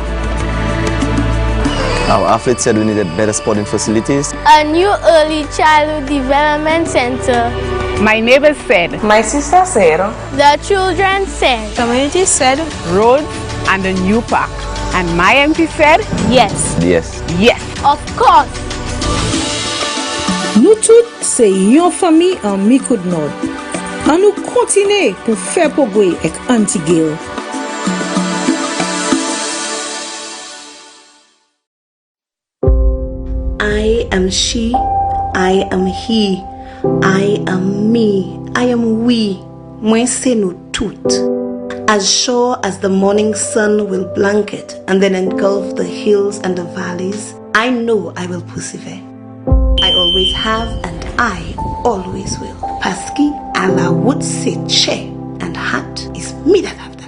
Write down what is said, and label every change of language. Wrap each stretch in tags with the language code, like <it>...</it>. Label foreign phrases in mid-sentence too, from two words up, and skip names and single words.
<en>Our athlete said we needed better sporting facilities. A new early childhood development center. My neighbors said. My sister said. The children said. Community said. Roads and a new park. And my MP said. Yes. Yes. Yes. Of course.</en> <acf>Nous toutes, c'est yon famille en Micoud Nord. An nou kontine pou fè progrè ek Aunty Gale.</acf> <en>I am she, I am he, I am me, I am we.</en> <acf>Mwen se nou tout.</acf> <en>As sure as the morning sun will blanket and then engulf the hills and the valleys, I know I will persevere. I always have and I always will. Paski ala would say che and hat is me that have that.</en>